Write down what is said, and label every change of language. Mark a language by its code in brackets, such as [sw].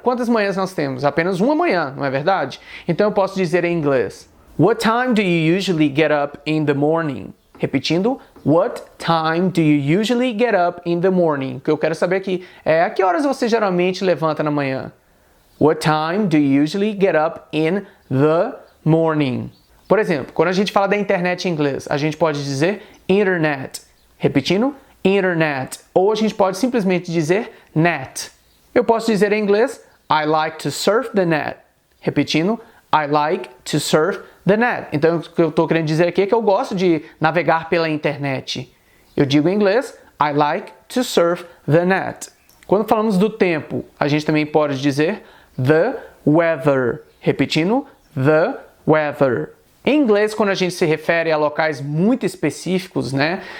[pt] Quantas manhãs nós temos? Apenas uma manhã, não é verdade? Então eu posso dizer em inglês, [en] What time do you usually get up in the morning? [pt] Repetindo, [en] What time do you usually get up in the morning? [pt] O que eu quero saber aqui é a que horas você geralmente levanta na manhã? [en] What time do you usually get up in the morning? [pt] Por exemplo, quando a gente fala da internet em inglês, a gente pode dizer internet. Repetindo, internet. Ou a gente pode simplesmente dizer net. Eu posso dizer em inglês, [en] I like to surf the net. [pt] Repetindo, [en] I like to surf the net. [pt] Então, o que eu estou querendo dizer aqui é que eu gosto de navegar pela internet. Eu digo em inglês, [en] I like to surf the net. [pt] Quando falamos do tempo, a gente também pode dizer the weather. Repetindo, the weather. Em inglês, quando a gente se refere a locais muito específicos, né?